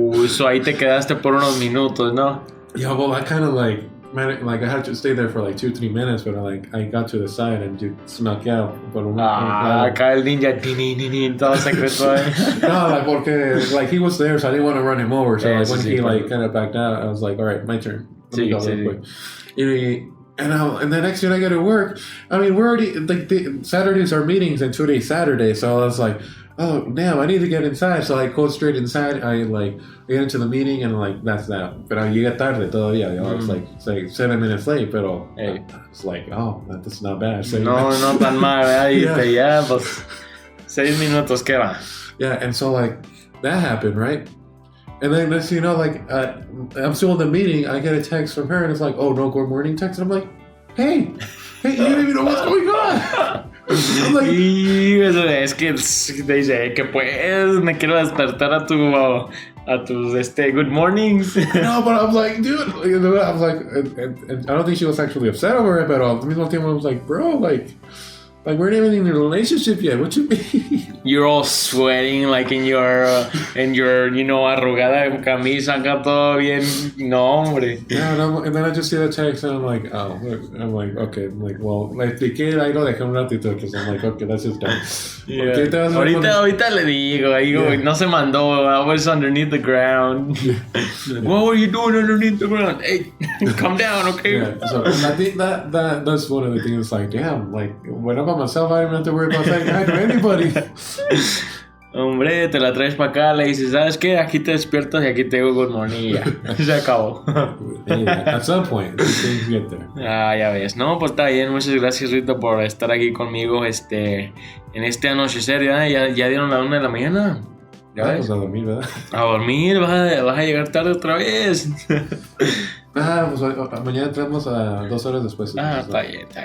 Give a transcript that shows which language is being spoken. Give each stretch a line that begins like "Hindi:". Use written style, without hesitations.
Spanish: So ahí te quedaste por unos minutos, ¿no?
English: Yeah, well, I kind of like I had to stay there for like 2-3 minutes, but I got to the side and just snuck out.
Spanish: Acá el ninja, todo secreto.
English: No, like
Spanish: porque
English: like he was there, so I didn't want to run him over. So like when he like kind of backed out, I was like, all right, my turn. Let me go real quick. You know. And the next day I go to work. I mean, we're already like Saturdays are meetings and 2 days Saturday. So I was like, oh damn, I need to get inside. So I go straight inside. I get into the meeting and like that's that.
Spanish: Pero llegué tarde todavía.
English: It's like 7 minutes late.
Spanish: Pero
English: it's like, oh, that's not bad. So,
Spanish: no tan mal, ¿verdad? Ya, pues 6 minutos, ¿qué va?
English: Yeah, and so like that happened, right? And then next thing you know, like I'm still in the meeting, I get a text from her, and it's like, oh, no good morning text. And I'm like, hey, you don't even know what's going on. I'm like,
Spanish: es que dice que pues me quiero despertar a tus
English: good mornings. No, but I'm like, dude, I was like, and I don't think she was actually upset over it, but at the
Spanish: mismo tiempo
English: I was like, bro, like we're not even in a relationship yet. What you mean? You're all sweating like in your
Spanish: arrugada camisa, acá todo bien. No, hombre.
English: Yeah, and then I just see the text and I'm like, oh, okay. I'm like, well, like,
Spanish: te queda ahí lo dejé un ratito,
English: because I'm like, okay, that's just done.
Spanish: Yeah. Okay, ahorita le digo, no se mandó.
English: I was underneath the ground. What were you doing underneath the ground? Hey, come down, okay? Yeah, so I think that's one of the things. Like, damn, like when I'm by myself, I don't have to worry about saying hi to anybody.
Spanish: Hombre, te la traes para acá, le dices, ¿sabes qué? Aquí te despiertas y aquí te digo
English: good morning
Spanish: y ya. Se acabó.
English: At some point, things get there.
Spanish: Ya ves. No, pues está bien. Muchas gracias, Rito, por estar aquí conmigo en este anochecer. Ya dieron la 1 de la mañana. ¿Ya ves? Pues a dormir, ¿verdad? A dormir, vas a llegar tarde otra vez. Pues mañana entramos a 2 horas después. Está bien.